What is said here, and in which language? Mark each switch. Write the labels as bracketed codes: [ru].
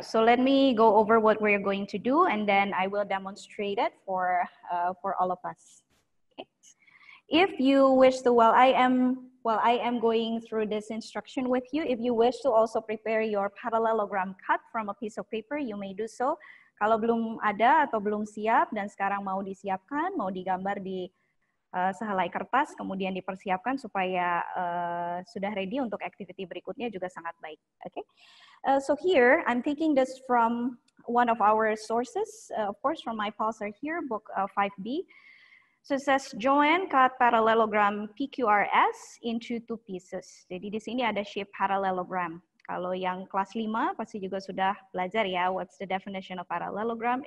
[en] So let me go over what we're going to do, and then I will demonstrate it for all of us. Okay. If you wish to, while I am going through this instruction with you, if you wish to also prepare your parallelogram cut from a piece of paper, you may do so. [id] Kalau belum ada atau belum siap dan sekarang mau disiapkan, mau digambar di sehelai kertas, kemudian dipersiapkan supaya sudah ready untuk activity berikutnya juga sangat baik. [en] Okay. So here, I'm taking this from one of our sources, of course from my pauser here, book 5B. So it says, Joanne cut parallelogram PQRS into 2 pieces. [id] Jadi di sini ada shape parallelogram. Kalau yang kelas 5 pasti juga sudah belajar ya, [en] what's the definition of parallelogram?